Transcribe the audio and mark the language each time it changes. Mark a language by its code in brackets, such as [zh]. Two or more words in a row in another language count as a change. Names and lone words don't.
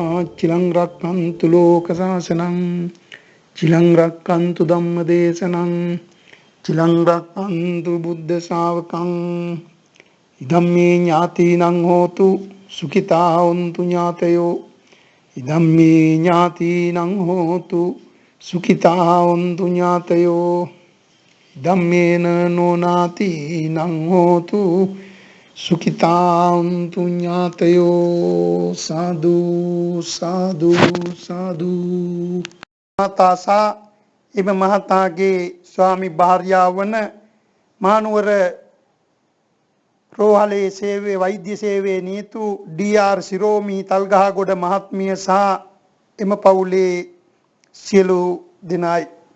[pi] chilang rakkantu loka sasanam chilang rakkantu dhamma desanam chilang rakkantu buddha savakam ඉදම්මේ ඥාතිනං හෝතු සුඛිතා හොන්තු ඥාතයෝ ඉදම්මේ ඥාතිනං හෝතු සුඛිතා හොන්තු ඥාතයෝ ඉදම්මේන නොනාතිනං හෝතු සුඛිතා හොන්තු ඥාතයෝ. සාදු සාදු සාදු. [si] මාතාසා එම මහතාගේ ස්වාමි භාර්යාවන මහනුවර රෝහලේ සේවයේ වෛද්‍ය සේවයේ නීතු ඩී.ආර්. සිරෝමි තල්ගහගොඩ මහත්මිය සහ එම පවුලේ සියලු දෙනායි.